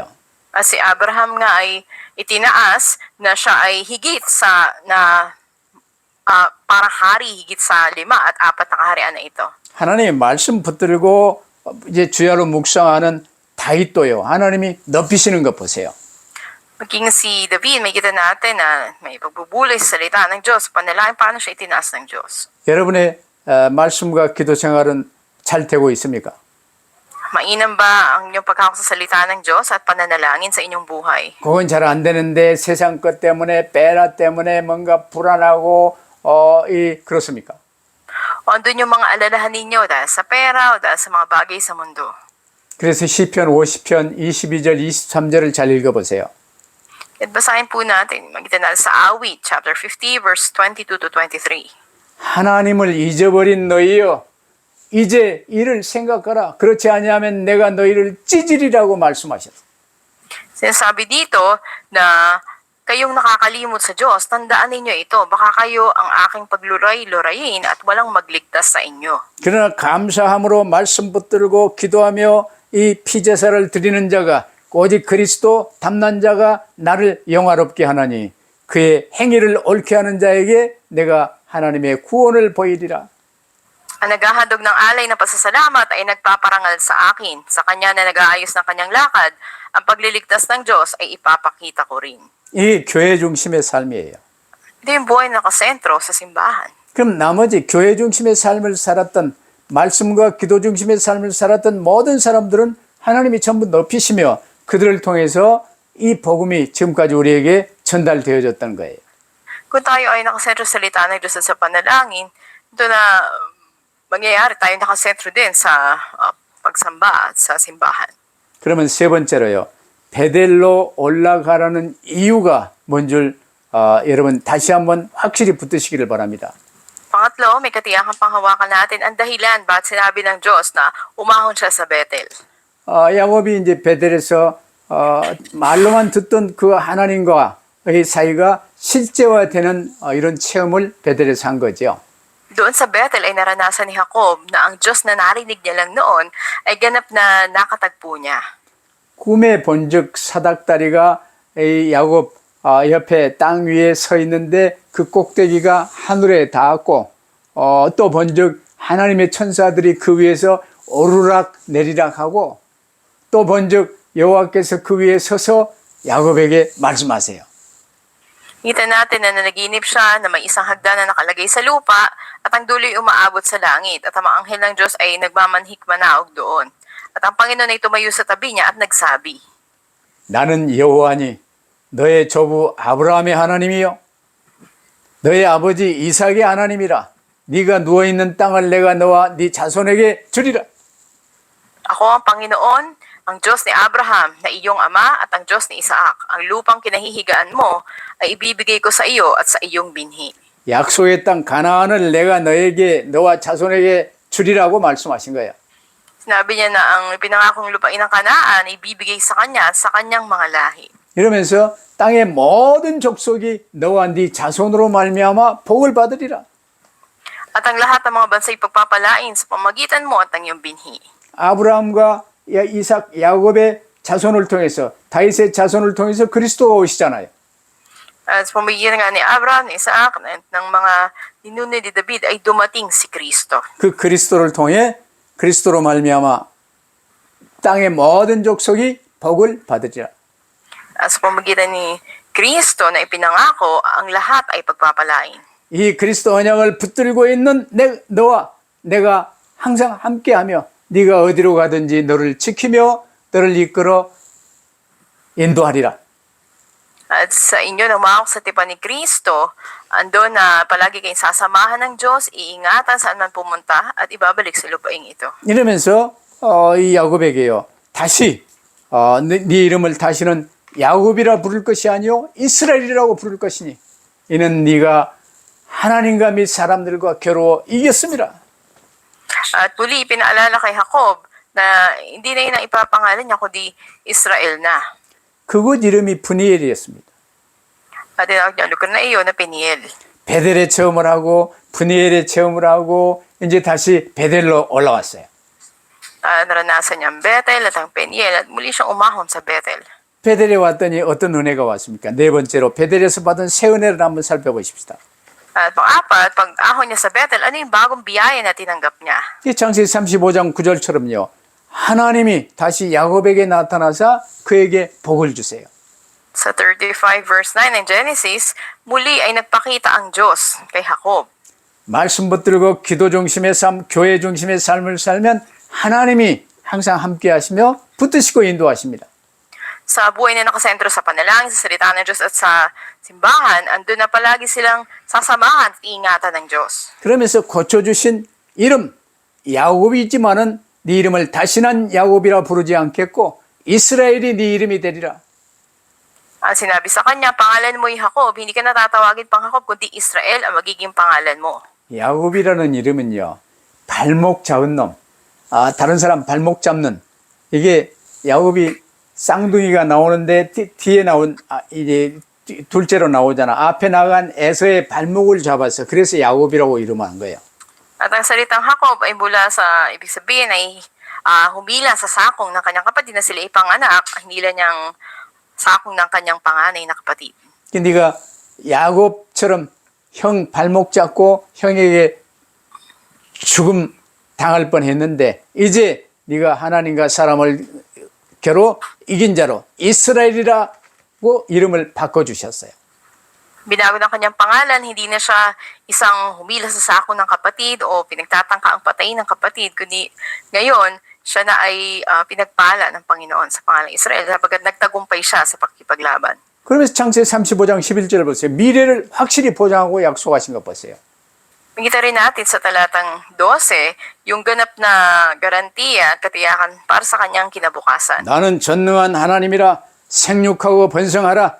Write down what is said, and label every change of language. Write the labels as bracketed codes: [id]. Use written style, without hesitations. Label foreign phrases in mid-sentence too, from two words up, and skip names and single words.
[tl] Si Abraham nga ay itinaas na siya ay higit sa para hari higit sa 5 at 4 na kaharian na ito. [ko] 하나님의 말씀 붙들고 이제 주야로 묵상하는 다윗도요. 하나님이 높이시는 것 보세요. [tl] Maging si David, may kita natin na may pagbubulay sa salita ng Diyos. Panalangin paano siya itinaas ng Diyos. [ko] 여러분의 말씀과 기도 생활은 잘 되고 있습니까? [tl] Mainam ba ang inyong paghawak sa salita ng Diyos at pananalangin sa inyong buhay? [ko] 그건 잘 안 되는데 세상 것 때문에 빼라 때문에 뭔가 불안하고 그렇습니까? [tl] O andun yung mga alalahan ninyo dahil sa pera o dahil sa mga bagay sa mundo. [ko] 그래서 시편 50편 22절 23절을 잘 읽어보세요. [tl] At basahin po natin, magkita natin sa Awit, [en] chapter 50, verse 22 to 23. [ko] 하나님을 잊어버린 너희여 이제 이를 생각하라. 그렇지 아니하면 내가 너희를 찌질이라고 말씀하셨어요. [tl] Sinasabi dito na kayong nakakalimot sa Diyos, tandaan ninyo ito, baka kayo ang aking pagluray-lurayin at walang magligtas sa inyo. [ko] 그러나 감사함으로 말씀 붙들고 기도하며 이 피제사를 드리는 자가 오직 그리스도 담난 자가 나를 영화롭게 하나니 그의 행위를 옳게 하는 자에게 내가 하나님의 구원을 보이리라. [tl] Ang naghahandog ng alay na pasasalamat ay nagpaparangal sa akin. Sa kanya na nag-aayos ng kanyang lakad, ang pagliligtas ng Diyos ay ipapakita ko rin. [ko] 이 교회 중심의 삶이에요. [tl] Ito yung buhay na nakasentro sa simbahan. [ko] 그럼 나머지 교회 중심의 삶을 살았던 말씀과 기도 중심의 삶을 살았던 모든 사람들은 하나님이 전부 높이시며 그들을 통해서 이 복음이 지금까지 우리에게 전달되어졌다는 거예요. [tl] Kung tayo ay nakasentro sa salita ng Diyos at sa panalangin, ito na mangyayari tayo nakasentro din sa pagsamba at sa simbahan. [ko] 그러면 세 번째로요. 베델로 올라가라는 이유가 뭔 줄 여러분 다시 한번 확실히 붙드시기를 바랍니다. [tl] Pangatlo, may katiyakang panghawakan natin ang dahilan bakit sinabi ng Diyos na umahon siya sa Bethel. [ko] 야곱이 이제 베델에서 말로만 듣던 그 하나님과의 사이가 실제화되는 이런 체험을 베델에서 한 거죠. [tl] Doon sa Bethel ay naranasan ni Jacob na ang Diyos na narinig niya lang noon ay ganap na nakatagpo niya. [ko] 꿈에 본즉 사닥다리가 이 야곱 옆에 땅 위에 서 있는데 그 꼭대기가 하늘에 닿았고 또 본즉 하나님의 천사들이 그 위에서 오르락 내리락 하고 또 본즉 여호와께서 그 위에 서서 야곱에게 말씀하세요. [tl] Kita natin na nanaginip siya na may isang hagdan na nakalagay sa lupa at ang duloy umaabot sa langit at ang mga anghel ng Diyos ay nagmamanhik manaog doon. At ang Panginoon ay tumayo sa tabi niya at nagsabi, [ko] 나는 여호와니 너의 조부 아브라함의 하나님이요 너의 아버지 이삭의 하나님이라 네가 누워있는 땅을 내가 너와 네 자손에게 주리라. [tl] Ako ang Panginoon, ang Diyos ni Abraham na iyong ama at ang Diyos ni Isaac. Ang lupang kinahihigaan mo ay ibibigay ko sa iyo at sa iyong binhi. [ko] 약속의 땅 가나안을 내가 너와 자손에게 주리라고 말씀하신 거예요. [tl] Sinabi niya na ang pinangakong lupain ng Kanaan ay ibibigay sa kanya at sa kanyang mga lahi. [ko] 이러면서 땅의 모든 족속이 너와 네 자손으로 말미암아 복을 받으리라. [tl] At ang lahat ng mga bansa'y pagpapalain sa pamagitan mo at ang iyong binhi. [ko] 아브라함과 이삭, 야곱의 자손을 통해서 다윗의 자손을 통해서 그리스도가 오시잖아요. [tl] At sa pamagitan nga ni Abraham, ni Isaac, ng mga ninunod ni David ay dumating si Kristo. [ko] 그 그리스도를 통해 그리스도로 말미암아 땅의 모든 족속이 복을 받으리라. [tl] At sa pamagitan ni Kristo na ipinangako, ang lahat ay pagpapalain. [ko] 이 그리스도 언약을 붙들고 있는 너와 내가 항상 함께하며 네가 어디로 가든지 너를 지키며 너를 이끌어 인도하리라. [tl] At sa inyo na umawak sa tipan ni Kristo, ando na palagi kayong sasamahan ng Diyos, iingatan saan man pumunta at ibabalik sa lupaing ito. [ko] 이러면서 이 야곱에게요. 다시 네 이름을 다시는 야곱이라 부를 것이 아니요 이스라엘이라고 부를 것이니 이는 네가 하나님과 및 사람들과 겨루어 이겼습니다. [tl] At muli pinaalala kay Jacob na hindi na yun ang ipapangalan niya kundi Israel na. [ko] 그곳 이름이 브니엘이었습니다. [tl] At tinawag niya ang lugar na iyon na Peniel. [ko] 베델에 체험을 하고 브니엘에 체험을 하고 이제 다시 베델로 올라왔어요. [tl] Naranasan niya ang Bethel at ang Peniel at muli siyang umahon sa Bethel. [ko] 베델에 왔더니 어떤 은혜가 왔습니까? 네 번째로 베델에서 받은 새 은혜를 한번 살펴보십시다. [tl] At pang-apat, pag-ahon niya sa Bethel, ano yung bagong biyaya na tinanggap niya? [ko] 이 창세기 35장 9절처럼요. 하나님이 다시 야곱에게 나타나사 그에게 복을 주세요. [tl] Sa 35 verse 9 ng Genesis, muli ay nagpakita ang Diyos kay Jacob. [ko] 말씀 붙들고 기도 중심의 삶, 교회 중심의 삶을 살면 하나님이 항상 함께 하시며 붙드시고 인도하십니다. [tl] Sa buhay na nakasentro sa panalangin, sa salita ng Diyos at sa simbahan, andun na palagi silang sasamahan at iingatan ng Diyos. [ko] 그러면서 고쳐주신 이름 야곱이지만은 네 이름을 다시는 야곱이라 부르지 않겠고 이스라엘이 네 이름이 되리라. [tl] Sinabi sa kanya, pangalan mo yung Jacob, hindi ka natatawagin pang Jacob, kundi Israel ang magiging pangalan mo. [ko] 야곱이라는 이름은요, 발목 잡은 놈, 다른 사람 발목 잡는, 이게 야곱이 쌍둥이가 나오는데 뒤에 나온, 이제 둘째로 나오잖아. 앞에 나간 에서의 발목을 잡아서 그래서 야곱이라고 이름한 거예요. [tl] At ang salitang Jacob ay mula sa, ibig sabihin ay humila sa sakong ng kanyang kapatid na sila ipanganak, hinila niyang sakong ng kanyang panganay na kapatid. [ko] 네가 야곱처럼 형 발목 잡고 형에게 죽음 당할 뻔했는데 이제 네가 하나님과 사람을 겨루 이긴 자로 이스라엘이라고 이름을 바꿔주셨어요. [tl] Binago ng kanyang pangalan, hindi na siya isang humila sa sako ng kapatid o pinagtatangka ang patayin ng kapatid, kundi ngayon, siya na ay pinagpala ng Panginoon sa pangalang Israel sapagkat nagtagumpay siya sa pakikipaglaban. [ko] 그러면서 창세기 35장 11절 보세요. 미래를 확실히 보장하고 약속하신 것 보세요. [tl] Makita rin natin sa talatang 12, yung ganap na garantiya at katiyakan para sa kanyang kinabukasan. [ko] 나는 전능한 하나님이라 생육하고 번성하라.